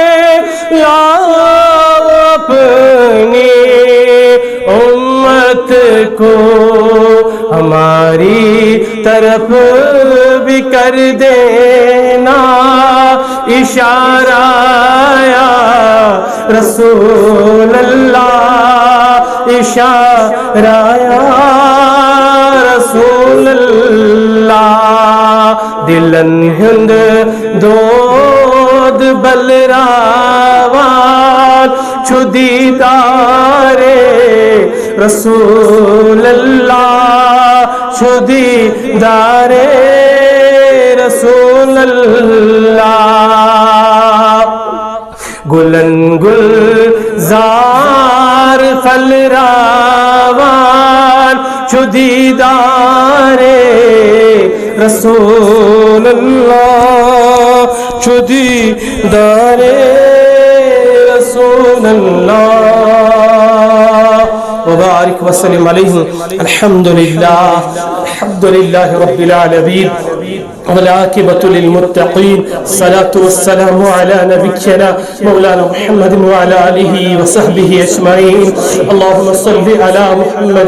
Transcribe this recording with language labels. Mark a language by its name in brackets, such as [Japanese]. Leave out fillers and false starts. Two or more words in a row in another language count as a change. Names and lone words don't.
[Urdu] لاؤ اپنی امت کو ہماری طرف بھی کر دینا اشارہ یا رسول اللہ اشارہ یا [Kashmiri] رسول اللہ دلن ہند دود بلراوان چھدی دارے رسول اللہ چھدی دارے رسول اللہ گلن گلزار فلراوان چھدی دارے رسول اللہ چھدی دارے [Arabic] رسول اللہ وبارك وسلم عليه الحمد لله رب العالمين والعاقبة للمتقين الصلاة والسلام على نبينا مولانا محمد وعلى آله وصحبه أجمعين اللهم صل على محمد